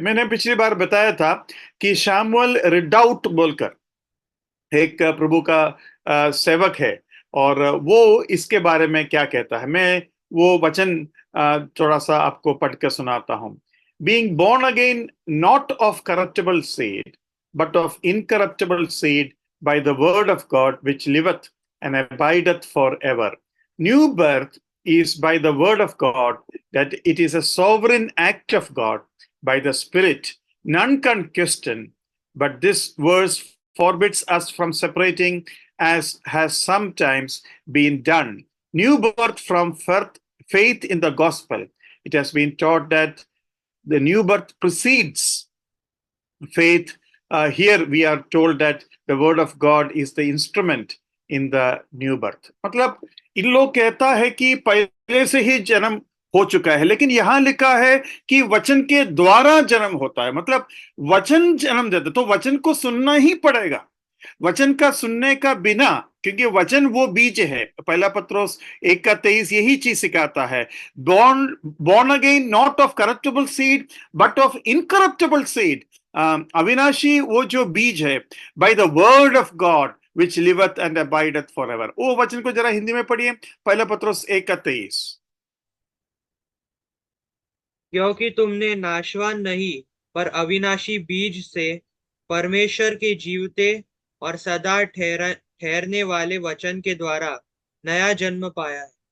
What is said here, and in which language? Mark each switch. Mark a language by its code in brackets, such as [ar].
[hi] मैंने पिछली बार बताया था कि शामुएल रिडाउट बोलकर एक प्रभु का सेवक है, और वो इसके बारे में क्या कहता है, मैं वो वचन थोड़ा सा आपको पढ़ के सुनाता हूं। [en] Being born again not of corruptible seed but of incorruptible seed by the word of God which liveth and abideth for ever. New birth is by the word of God, that it is a sovereign act of God by the Spirit. None can question, but this verse forbids us from separating as has sometimes been done. New birth from faith in the gospel. It has been taught that the new birth precedes faith. Here we are told that the word of God is the instrument in the new birth. [hi] मतलब इन लोग कहता है कि पहले से ही जन्म हो चुका है, लेकिन यहां लिखा है कि वचन के द्वारा जन्म होता है। मतलब वचन जन्म देता, तो वचन को सुनना ही पड़ेगा। वचन का सुनने का बिना, क्योंकि वचन वो बीज है, पहला पत्रोस 1:23 यही चीज सिखाता है। [en] born again not of corruptible seed but of incorruptible seed, [hi] अविनाशी वो जो बीज है, [en] by the word of God which liveth and abideth forever। [hi] वो वचन को जरा हिंदी में पढ़िए, पहला पत्रोस 1:23। क्योंकि तुमने नाशवान नहीं पर अविनाशी बीज से परमेश्वर के जीवते और सदा ठहरने वाले वचन के द्वारा नया जन्म पाया है।